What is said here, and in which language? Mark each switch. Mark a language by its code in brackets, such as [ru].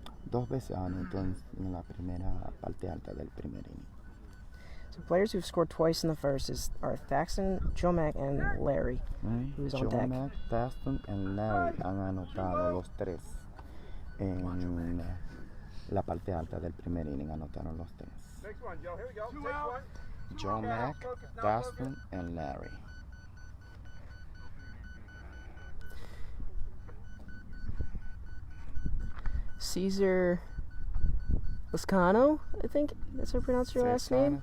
[es] Dos veces anotó en la primera parte alta del primer inning. [en] So players who've scored twice in the first are Thaxton, Joe Mack, and Larry, who's on deck. [es] Joe Mack, Thaxton, and Larry han anotado los tres en la parte alta del primer inning. Anotaron los tres. [en] Next one, Joe. Here we go. Next one. Joe Mack, Thaxton, and Larry. Cesar Lascano, I think that's how you pronounce your last name.